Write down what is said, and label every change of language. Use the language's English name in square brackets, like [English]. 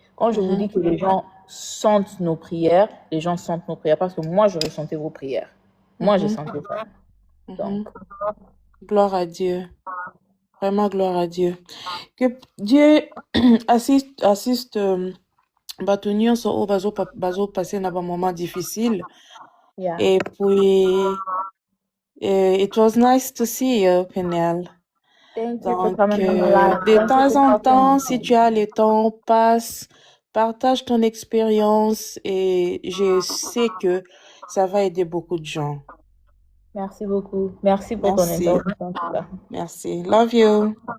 [French] Quand je vous dis que les gens sentent nos prières, les gens sentent nos prières, parce que moi, je ressentais vos prières. Moi, je sentais ça. Donc, gloire à Dieu. Vraiment gloire à Dieu. Que Dieu assiste Batunion au bazo passer dans un moment difficile. yeah. Et puis, [English] it was nice to see you, Péniel. Thank you for [French] Donc, [English] coming on the live. [French] de temps en temps, si tu as le temps, partage ton expérience et je sais que ça va aider beaucoup de gens. Merci beaucoup. Merci pour ton intervention. Merci. [English] Love you.